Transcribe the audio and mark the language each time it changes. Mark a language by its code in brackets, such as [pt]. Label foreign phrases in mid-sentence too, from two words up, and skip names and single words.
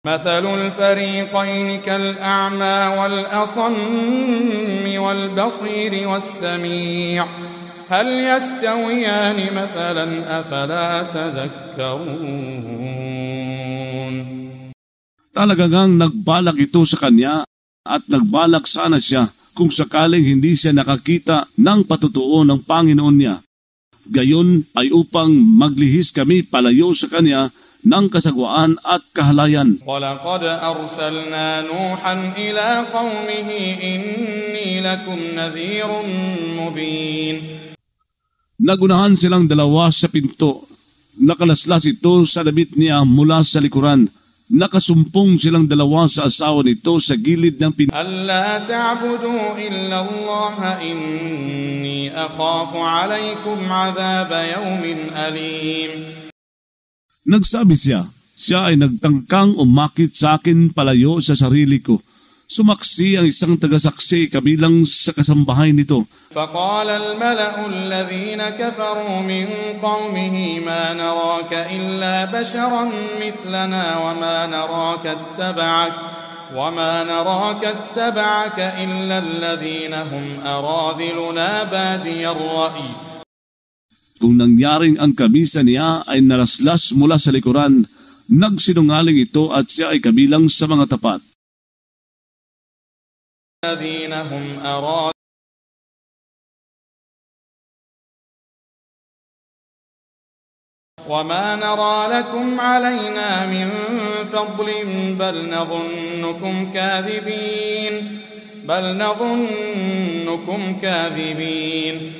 [ar] مثل الفريقين كالأعمى والأصم والبصير والسميع هل يستويان مثلا أفلا تذكرون. [tl] Talagang nagbalak ito sa kanya at nagbalak sana siya kung sakaling hindi siya nakakita ng patutuo ng Panginoon niya. Gayon ay upang maglihis kami palayo sa kanya ng kasagwaan at kahalayan. [ar] وَلَقَدْ أَرْسَلْنَا نُوحًا إِلَى قَوْمِهِ إِنِّي لَكُمْ نَذِيرٌ مُبِينٌ. [tl] Nagunahan silang dalawa sa pinto. Nakalaslas ito sa damit niya mula sa likuran. Nakasumpong silang dalawa sa asawa nito sa gilid ng pinto. [ar] أَلَّا تَعْبُدُوا إِلَّا اللَّهَ إِنِّي أَخَافُ عَلَيْكُمْ عَذَابَ يَوْمٍ أَلِيمٍ. [tl] Nagsabi siya ay nagtangkang umakit sa akin palayo sa sarili ko. Sumaksi ang isang tagasaksi kabilang sa kasambahay nito. [ar] فقال الملأ الذين كفروا من قومه ما نراك إلا بشرا مثلنا وما نراك اتبعك إلا الذين هم أراذلنا بادي الرأي. [tl] Kung nangyaring ang kamisa niya ay naraslas mula sa likuran, nagsinungaling ito at siya ay kabilang sa mga tapat. [ar] الذين هم أراذلنا وما نرى لكم علينا من فضل بل نظنكم كاذبين.